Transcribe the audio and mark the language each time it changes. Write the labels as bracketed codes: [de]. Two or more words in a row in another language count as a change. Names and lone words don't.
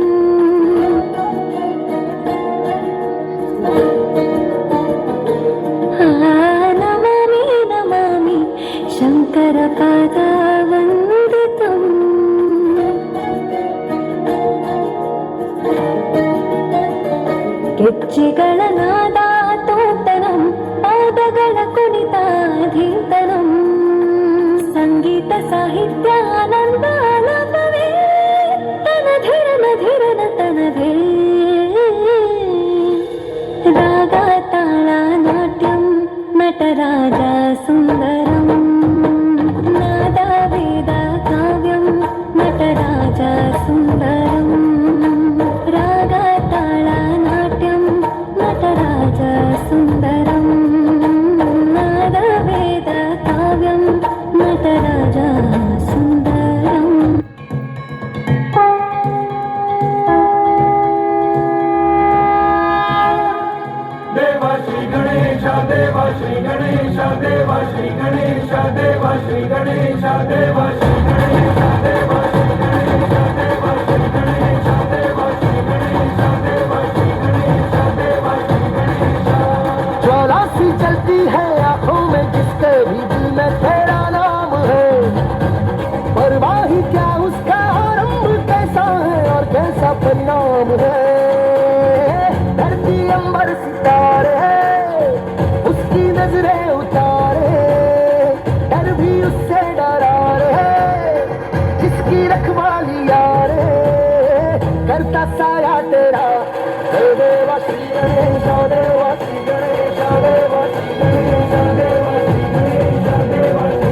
[sa] नमामि नमामि [kn] शङ्करपादवन्दितम् ಗೆಜ್ಜೆಗಳ ನಾದ ತೋಟನಂ ಪಾದಗಳ ಕುಣಿತಾಧೀತನಂ ಸಂಗೀತ ಸಾಹಿತ್ಯ ಆನಂದ ಆಲಾಪವೇ ತನಧಿರನ ಧಿರನ ತನವೇ ರಾಗ ತಾಳ ನಾಟ್ಯಂ ನಟರಾಜ ಸುಂದರಂ ನಾದ ವೇದ ಕಾವ್ಯಂ ನಟರಾಜ ಸುಂದರಂ ರಾಗ ತಾಳ ನಾಟ್ಯಂ ನಟರಾಜ ಸುಂದರಂ ನಾದ ವೇದ ಕಾವ್ಯಂ ನಟರಾಜ ಸುಂದರಂ [hi] ದೇವ ಶ್ರೀ ಗಣೇಶ ದೇವ ಶ್ರೀ ಗಣೇಶ ದೇವ ಶ್ರೀ ಗಣೇಶ ದೇವ ಶ್ರೀ ಗಣೇಶ ದೇವ ಶ್ರೀ ಗಣೇಶ ದೇವ ಶ್ರೀ ಗಣೇಶ ದೇವ ಶ್ರೀ ಗಣೇಶ ದೇವ ಶ್ರೀ ಗಣೇಶ ದೇವ ಶ್ರೀ ಗಣೇಶ ದೇವ ಶ್ರೀ ಗಣೇಶ ज्वाला सी जलती है आंखों में जिसके भी दिल में तेरा नाम है परवाही क्या उसका आरंभ कैसा है और कैसा परिणाम है धरती अंबर सितारे उसकी नजरें उतारे डर भी उससे डरा रहे जिसकी रखवाली यारे करता साया तेरा देवा श्री गणेश देवा श्री गणेश देवा श्री गणेश देवा श्री गणेश देवा श्री